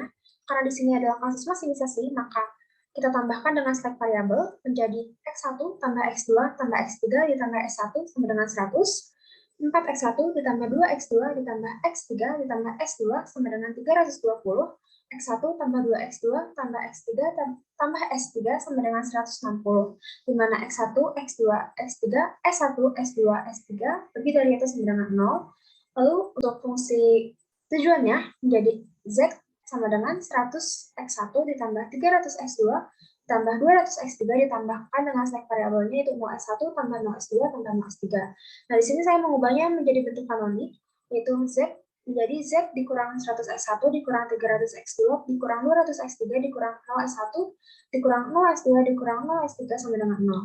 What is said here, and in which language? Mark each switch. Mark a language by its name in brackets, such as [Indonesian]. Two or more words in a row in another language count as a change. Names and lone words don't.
[Indonesian] Karena di sini adalah kasus maksimisasi, maka kita tambahkan dengan [English] select variable [Indonesian] menjadi x1 tambah x2 tambah x3 ditambah x1 sama dengan 100, 4x1 ditambah 2x2 ditambah x3 ditambah x2 sama dengan 320, x1 tambah 2x2 tambah x3 tambah x3 sama dengan 160, di mana x1, x2, x3, s1, s2, s3 lebih dari atau sama dengan 0. Lalu untuk fungsi tujuannya menjadi z sama dengan 100x1 ditambah 300x2 ditambah 200x3 ditambahkan dengan select variabelnya itu 0x1 tambah 0x2 tambah 0x3. Nah, di sini saya mengubahnya menjadi bentuk kanonik, yaitu z menjadi z dikurang 100x1 dikurang 300x2 dikurang 200x3 dikurang 0x1 dikurang 0x2 dikurang 0x3 sama dengan 0.